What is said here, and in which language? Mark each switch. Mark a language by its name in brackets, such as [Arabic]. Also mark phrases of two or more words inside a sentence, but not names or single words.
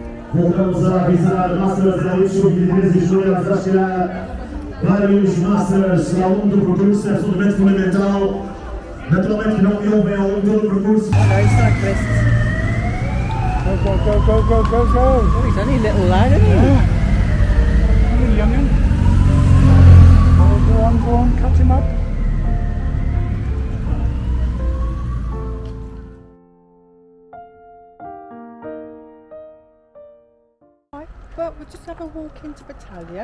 [Portuguese] Voltamos a avisar Masters da Elite Sub-23 e Júnior a chegar para os Masters ao longo do percurso, é absolutamente fundamental. Naturalmente que não me ouvem ao longo do percurso. [English] Hello, cyclists. Go, go, go, go, go, go, go. Oh, he's only a little lad, isn't he? Yeah. Only young'un. Go on, catch him up. Right, but we'll just have a walk into Battaglia.